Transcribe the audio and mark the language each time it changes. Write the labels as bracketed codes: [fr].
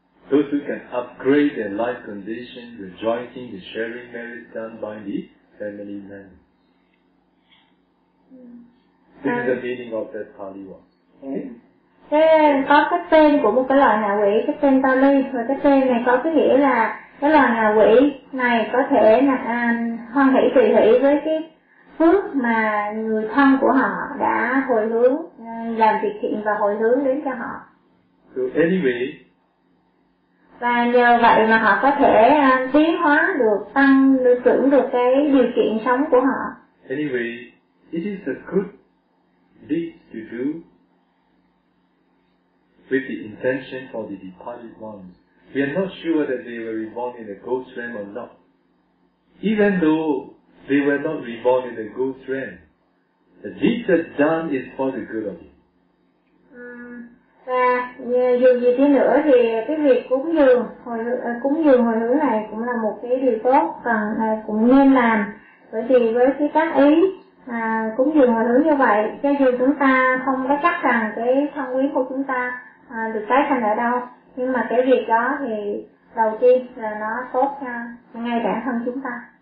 [en] Those who can upgrade their life condition, rejoicing the sharing merit done by the family man. This is the meaning of that Pali word. Okay. [vi] Có cái tên của một cái loại ngạ quỷ, cái tên Pali, và cái tên này có cái nghĩa là cái loại ngạ quỷ này có thể là hoan hỷ tùy hỷ với cái phước mà người thân của họ đã hồi hướng làm việc thiện và hồi hướng đến cho họ. [en] So anyway, [vi] và nhờ vậy mà họ có thể tiến hóa được, tăng được, trưởng được cái điều kiện sống của họ. [en] Anyway, it is a good deed to do with the intention for the departed ones. We are not sure that they were reborn in the ghost realm or not. Even though they were not reborn in the ghost realm, the deed that's done is for the good of it. [vi] Và dù gì thế nữa thì cái việc cúng dường hồi hướng này cũng là một cái điều tốt cần cũng nên làm, bởi vì với cái tác ý cúng dường hồi hướng như vậy, cho dù chúng ta không có chắc rằng cái thân quý của chúng ta được tái sanh ở đâu, nhưng mà cái việc đó thì đầu tiên là nó tốt ngay bản thân chúng ta.